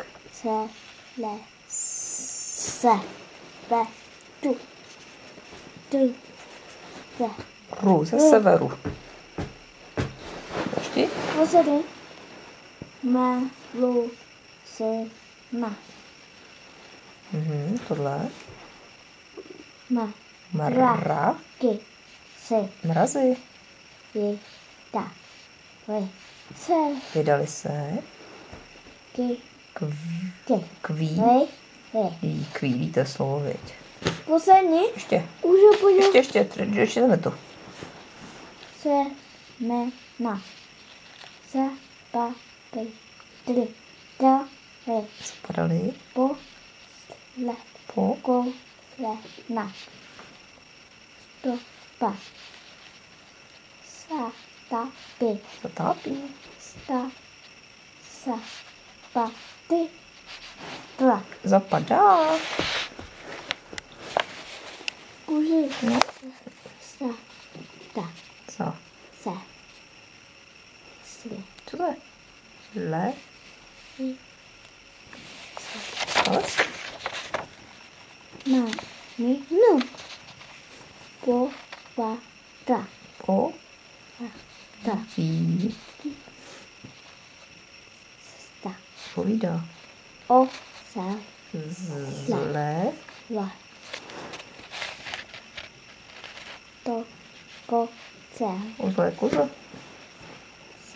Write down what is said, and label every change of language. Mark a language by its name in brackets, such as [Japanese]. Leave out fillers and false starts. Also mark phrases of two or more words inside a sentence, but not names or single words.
[Czech] Se. Le. Se. Ve. Tu. Tu. Ve. Ru ze severu. Ještě? Pozadu. Ma. Lu. Se. Na. Tohle. Ma. Mra. Ki. Se. Mrazy. Je. Ta. Ve. Se. Vydali se. Ki. Kv. Ke. Kví. Ve. Ve. Kvílí, to je slovo, viď. Poslední. Ještě. Už ho podívat. Ještě jdeme to. Se. Me. Na. Se. Pa. Pe. Tri. Da. Ve. Spadali. Po. Le. Po. Ko. Le. Na. Sto. Pa. Sa. Ta. Pi. Zatápí. Sta. Sa. Pa. Ty. Tla. Zapadá. Kuži. No. Sa. Ta. Za. Se. Sli. Co to je? Le. I. Sales. Na. Mi. Nu. Po. Pa. Ta. Po. Ta. Ví. Sta. Povídá. O. Sa. Zle. Va. To. Ko. Se. O zlé koze. Sa.